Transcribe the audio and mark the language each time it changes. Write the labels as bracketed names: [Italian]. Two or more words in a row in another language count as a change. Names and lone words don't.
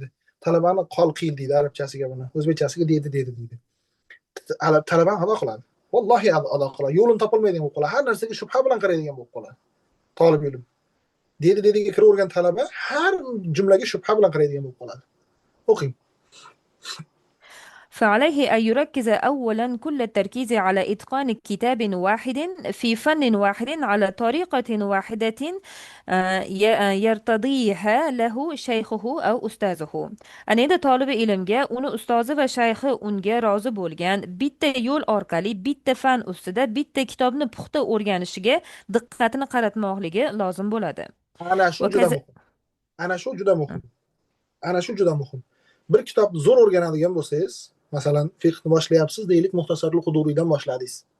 [Uzbek] Talabani qol qil deydi arabchasiga buni. O'zbekchasiga dedi. Talabani ado qiladi. Vallohi ado qiladi. Yo'lini topolmaydigan bo'lib qoladi. Har narsaga shubha bilan qaraydigan bo'lib qoladi. Talib ilm. Dediga kiravergan talaba har jumlaga shubha bilan qaraydigan bo'lib qoladi. O'qing. [Arabic] فعليه أن يركز أولا كل التركيز على إتقان كتاب واحد في فن واحد على طريقة واحدة يرتضيها له شيخه أو أستاذه. أنا إذا طالب [Uzbek] ilmga uni ustozi va shayxi unga rozi bo'lgan bitta yo'l orqali bitta fan ustida bitta kitobni puxta o'rganishiga diqqatini qaratmoqligi lozim bo'ladi. Ana shu juda muhim. Bir kitobni zo'r o'rganadigan bo'lsangiz, masalan, fiqhni boshlayapsiz, deylik, Muxtasarul Quduriydan boshladingiz.